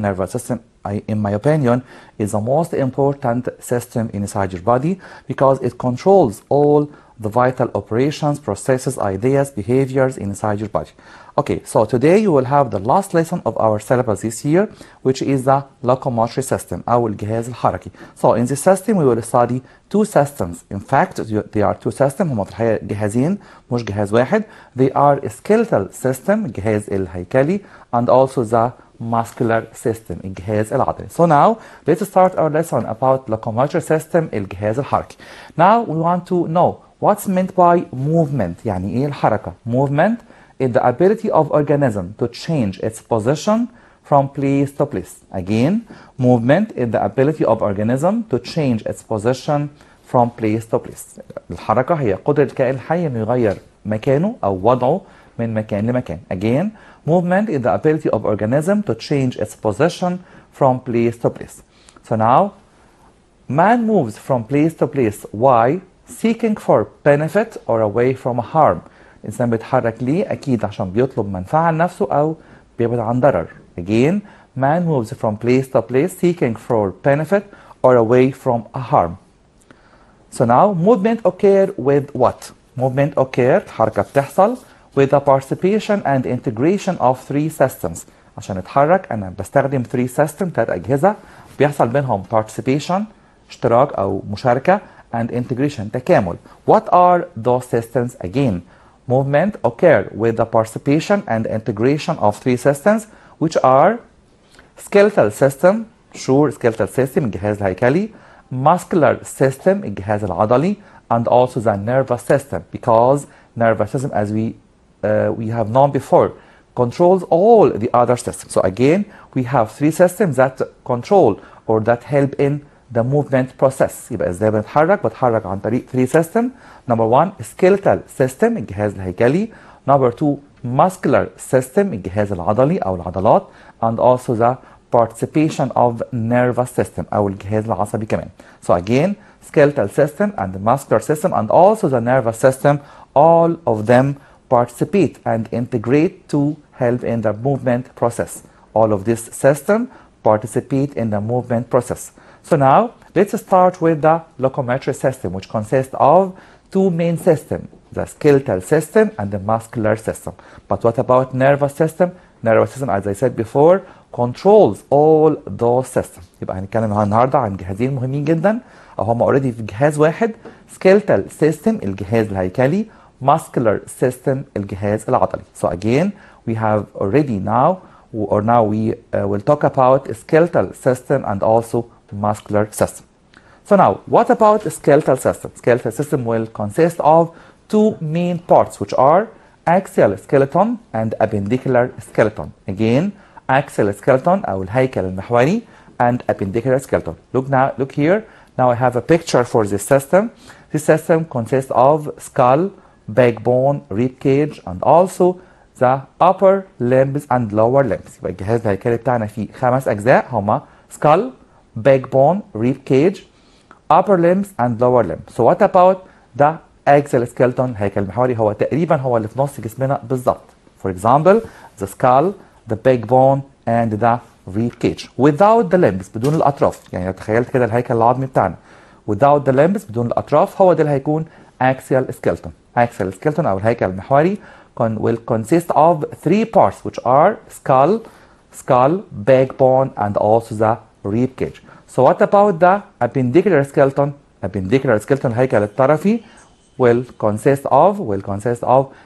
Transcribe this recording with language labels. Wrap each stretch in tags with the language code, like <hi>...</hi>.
<en>Nervous system, in my opinion, is the most important system inside your body because it controls all the vital operations, processes, ideas, behaviors inside your body. Okay, so today you will have the last lesson of our syllabus this year, which is the locomotory system,</en> <ar>أو الجهاز الحركي.</ar> <en>So in this system we will study 2 systems. In fact, there are 2 systems.</en> <ar>هما في الحقيقة جهازين مش جهاز واحد.</ar> <en>They are skeletal system,</en> <ar>الجهاز الهيكلي,</ar> <en>and also the muscular system,</en> <ar>الجهاز العضلي.</ar> <en>So now let's start our lesson about locomotory system,</en> <ar>الجهاز الحركي.</ar> <en>Now we want to know what's meant by movement.</en> <ar>يعني ايه الحركة؟</ar> <en>Movement is the ability of organism to change its position from place to place. Again, movement is the ability of organism to change its position from place to place.</en> <ar>الحركة هي قدرة الكائن الحي انه يغير مكانه او وضعه من مكان لمكان.</ar> <en>Again, movement is the ability of organism to change its position from place to place. So now, man moves from place to place. Why? Seeking for benefit or away from harm.</en> <ar>الإنسان بيتحرك ليه؟ أكيد عشان بيطلب منفعة لنفسه أو بيبعد عن ضرر.</ar> <en>Again, man moves from place to place seeking for benefit or away from a harm. So now, movement occur with what? Movement occur,</en> <ar>الحركة بتحصل</ar> <en>with the participation and integration of 3 systems.</en> <ar>عشان اتحرك أنا بستخدم 3 systems, 3 أجهزة بيحصل بينهم participation, اشتراك أو مشاركة,</ar> <en>and integration,</en> <ar>تكامل.</ar> <en>What are those systems? Again, movement occur with the participation and integration of 3 systems, which are skeletal system, sure, skeletal system,</en> <ar>الجهاز الهيكلي,</ar> <en>muscular system,</en> <ar>الجهاز العضلي,</ar> <en>and also the nervous system, because nervous system, as we have known before, controls all the other systems. So again, we have 3 systems that control or that help in the movement process.</en> <ar>يبقى ازاي بتحرك عن طريق 3 system.</ar> <en>Number 1, skeletal system,</en> <ar>الجهاز الهيكلي.</ar> <en>Number 2, muscular system,</en> <ar>الجهاز العضلي أو العضلات.</ar> <en>And also the participation of nervous system</en> <ar>أو الجهاز العصبي كمان.</ar> <en>So again, skeletal system and the muscular system and also the nervous system, all of them participate and integrate to help in the movement process. All of this system participate in the movement process. So now, let's start with the locomotory system, which consists of 2 main systems, the skeletal system and the muscular system. But what about nervous system? Nervous system, as I said before, controls all those systems.</en> <ar>يبقى هنتكلم النهارده عن جهازين مهمين جدا، أو هم already في جهاز واحد،</ar> <en>skeletal system</en> <ar>الجهاز الهيكلي،</ar> <en>muscular system</en> <ar>الجهاز العضلي.</ar> <en>So again, we have already now we will talk about skeletal system and also muscular system. So now, what about the skeletal system? Skeletal system will consist of 2 main parts, which are axial skeleton and appendicular skeleton. Again, axial skeleton</en> <ar>أو الهيكل المحوري</ar> <en>and appendicular skeleton. Look here. Now I have a picture for this system. This system consists of skull, backbone, rib cage, and also the upper limbs and lower limbs.</en> <ar>يبقى الجهاز الهيكلي بتاعنا فيه 5 أجزاء هما</ar> <en>skull, backbone, rib cage, upper limbs, and lower limbs. So what about the axial skeleton?</en> <ar>الهيكل المحوري هو تقريبا هو اللي في نص جسمنا بالظبط.</ar> <en>For example, the skull, the backbone, and the rib cage. Without the limbs,</en> <ar>بدون الأطراف. يعني لو تخيلت كده الهيكل العظمي بتاعنا</ar> <en>without the limbs،</en> <ar>بدون الأطراف، هو ده اللي هيكون</ar> <en>axial skeleton. Axial skeleton</en> <ar>أو الهيكل المحوري</ar> <en>will consist of 3 parts, which are skull, backbone, and also the rib cage. So what about the appendicular skeleton? Appendicular skeleton</en> <ar>الهيكل الطرفي</ar> <en>will consist of</en>